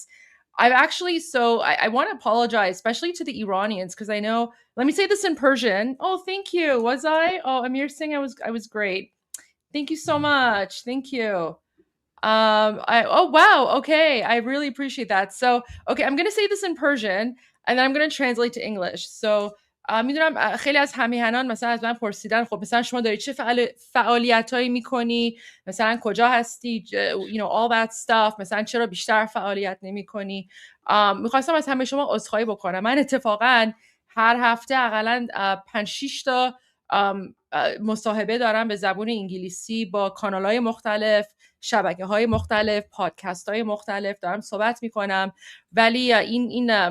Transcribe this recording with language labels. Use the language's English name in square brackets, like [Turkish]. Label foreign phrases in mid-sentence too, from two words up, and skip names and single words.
[English] I've actually, I want to apologize, especially to the Iranians, because I know, let me say this in Persian. Oh, thank you. Was I? Oh, Amir Singh, I was great. Thank you so much. Thank you. Oh, wow. Okay. I really appreciate that. So, okay, I'm going to say this in Persian and then I'm going to translate to English. So, [Persian] میدونم خیلی از همیهنان مثلا از من پرسیدن خب مثلا شما داری چه فعالیتایی میکنی، مثلا کجا هستی، [English] all that stuff، [Persian] مثلا چرا بیشتر فعالیت نمیکنی. میخواستم از همه شما عذرخواهی بکنم. من اتفاقا هر هفته حداقل 5-6 تا مصاحبه دارم به زبان انگلیسی با کانال‌های مختلف، شبکه‌های مختلف، پادکست‌های مختلف دارم صحبت می‌کنم، ولی این